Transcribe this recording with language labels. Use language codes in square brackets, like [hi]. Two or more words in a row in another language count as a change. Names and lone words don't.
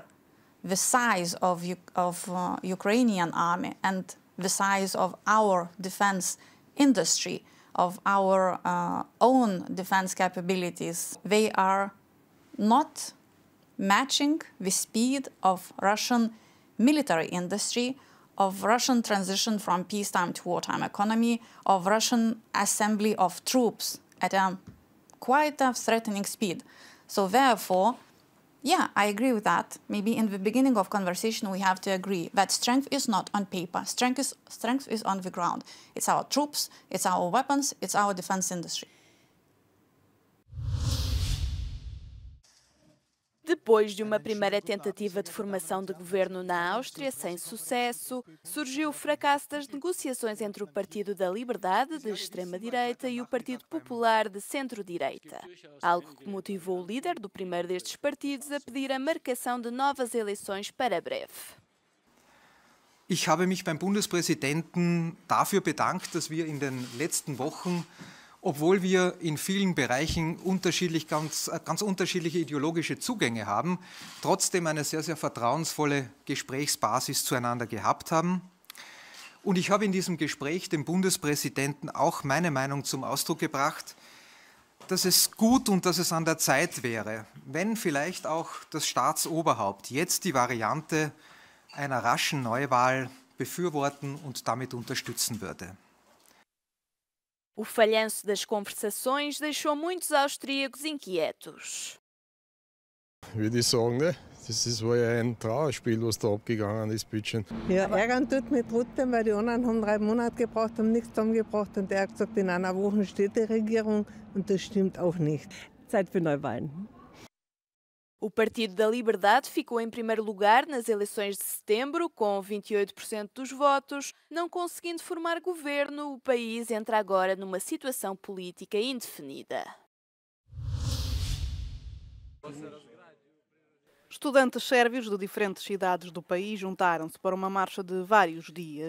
[en] The size of Ukrainian army and the size of our defense industry, of our own defense capabilities, they are not matching the speed of Russian military industry, of Russian transition from peacetime to wartime economy, of Russian assembly of troops at a quite a threatening speed. So therefore, yeah, I agree with that. Maybe in the beginning of conversation we have to agree that strength is not on paper. Strength is on the ground. It's our troops, it's our weapons, it's our defense industry. [pt] Depois de uma primeira tentativa de formação de governo na Áustria sem sucesso, surgiu o fracasso das negociações entre o Partido da Liberdade, de extrema-direita, e o Partido Popular, de centro-direita. Algo que motivou o líder do primeiro destes partidos a pedir a marcação de novas eleições para breve. [de] Ich habe mich beim Bundespräsidenten dafür bedankt, dass wir in den letzten Wochen, obwohl wir in vielen Bereichen ganz unterschiedliche ideologische Zugänge haben, trotzdem eine sehr, sehr vertrauensvolle Gesprächsbasis zueinander gehabt haben. Und ich habe in diesem Gespräch dem Bundespräsidenten auch meine Meinung zum Ausdruck gebracht, dass es gut und dass es an der Zeit wäre, wenn vielleicht auch das Staatsoberhaupt jetzt die Variante einer raschen Neuwahl befürworten und damit unterstützen würde. [pt] O falhanço das conversações deixou muitos austríacos inquietos. [de] Würde ich sagen, ne? Das war ja ein Trauerspiel, was da abgegangen ist, bitte. Ja, ärgern tut mit Rutte, weil die anderen haben 3 Monate gebraucht, haben nichts zusammengebracht und der hat gesagt, in einer Woche steht die Regierung und das stimmt auch nicht. Zeit für Neuwahlen. [pt] O Partido da Liberdade ficou em primeiro lugar nas eleições de setembro, com 28% dos votos. Não conseguindo formar governo, o país entra agora numa situação política indefinida. Estudantes sérvios de diferentes cidades do país juntaram-se para uma marcha de vários dias.